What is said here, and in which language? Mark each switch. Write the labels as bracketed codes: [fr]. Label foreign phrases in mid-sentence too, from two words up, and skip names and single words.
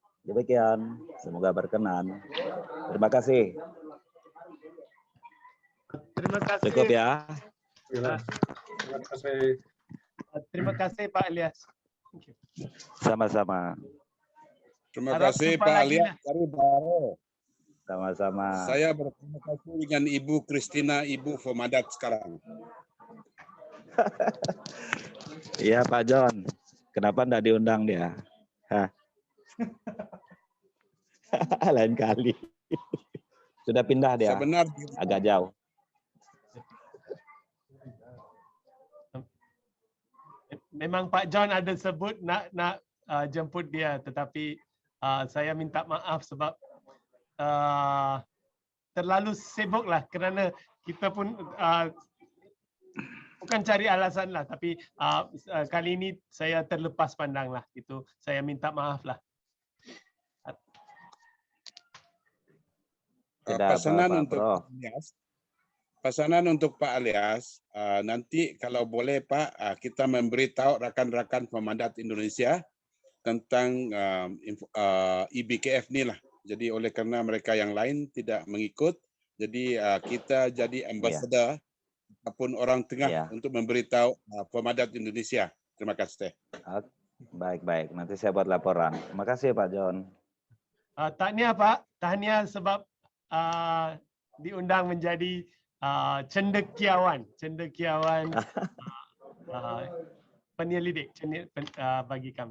[id] Demikian, semoga berkenan. Terima kasih. Terima kasih. Cukup ya. Terima kasih. Terima kasih Pak Elias. [en] Thank you. [id] Sama-sama. Terima Harap kasih jumpa Pak lagi Ellias lah. dari Baro. Sama-sama. [ms] Saya berterima kasih dengan Ibu Christina, Ibu Fomadat sekarang. [id] Iya Pak John. Kenapa enggak diundang dia? Hah? Lain kali. Sudah pindah dia. Sebenarnya Agak jauh. [ms] Memang Pak John ada sebut nak jemput dia, tetapi saya minta maaf sebab terlalu sibuk lah, kerana kita pun bukan cari alasan lah, tapi kali ini saya terlepas pandang lah, itu saya minta maaf lah. pesanan untuk Pak Elias. Pesanan untuk Pak Elias, nanti kalau boleh Pak, kita memberitahu rakan-rakan Pemandat Indonesia tentang IBKF ni lah. Jadi oleh kerana mereka yang lain tidak mengikut, jadi kita jadi ambassador ataupun orang tengah untuk memberitahu Pemandat Indonesia. Terima kasih. [id] Baik-baik, nanti saya buat laporan. [ms] Terima kasih Pak John. Tahniah Pak, tahniah sebab diundang menjadi cendekiawan penyelidik bagi kami.